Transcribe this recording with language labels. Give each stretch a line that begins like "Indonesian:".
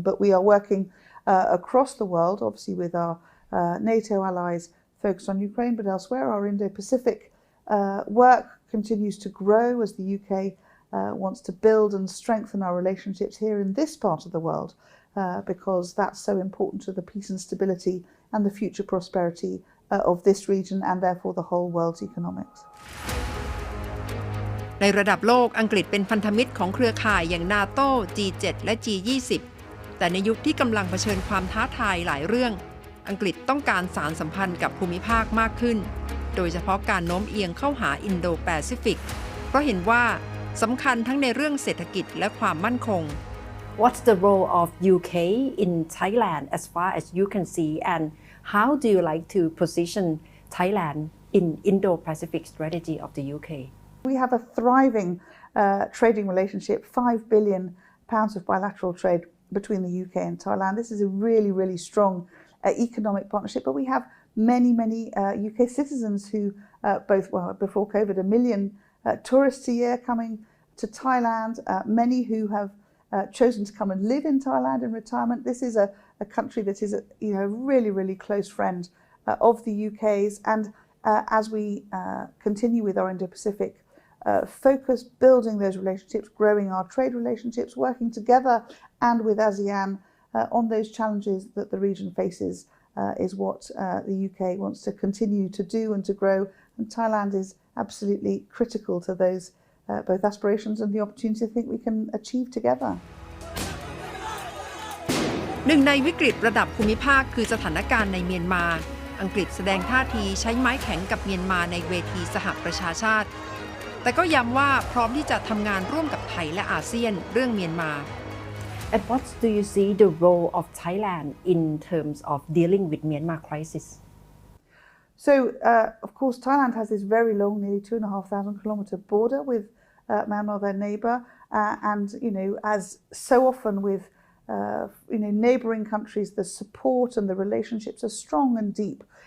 English: But we are working across the world, obviously with our NATO allies focused on Ukraine, but elsewhere our Indo-Pacific work continues to grow as the UK wants to build and strengthen our relationships here in this part of the world because that's so important to the peace and stability and the future prosperity of this region and therefore the whole world's economics.
Thai: ในระดับโลกอังกฤษเป็นพันธมิตรของเครือข่ายอย่าง NATO G7 และ G20 แต่ในยุคที่กำลังเผชิญความท้าทายหลายเรื่องอังกฤษต้องการสานสัมพันธ์กับภูมิภาคมากขึ้นโดยเฉพาะการโน้มเอียงเข้าหาอินโดแปซิฟิกเพราะเห็นว่าสำคัญทั้งในเรื่องเศรษฐกิจและความมั่นคง
English: What's the role of UK in Thailand as far as you can see and how do you like to position Thailand in Indo-Pacific strategy of the UK? We have a thriving trading relationship, £5 billion of bilateral trade between the UK and Thailand. This is a really, really strong economic partnership, but we have many UK citizens who before COVID, 1 million tourists a year coming to Thailand, many who have chosen to come and live in Thailand in retirement. This is a country that is a really, really close friend of the UK's, and as we continue with our Indo-Pacific focus, building those relationships, growing our trade relationships, working together and with ASEAN on those challenges that the region faces is what the UK wants to continue to do and to grow, and Thailand is absolutely critical to those both aspirations and the opportunity I think we can achieve together.
Thai: หนึ่งในวิกฤตระดับภูมิภาคคือสถานการณ์ในเมียนมาอังกฤษแสดงท่าทีใช้ไม้แข็งกับเมียนมาในเวทีสหประชาชาติแต่ก็ย้ำว่าพร้อมที่จะทำงานร่วมกับไทยและอาเซียนเรื่องเมียนมา
English: And what do you see the role of Thailand in terms of dealing with Myanmar crisis? So, of course, Thailand has this very long, nearly 2,500 kilometre border with Myanmar, their neighbour, and as so often with neighbouring countries, the support and the relationships are strong and deep.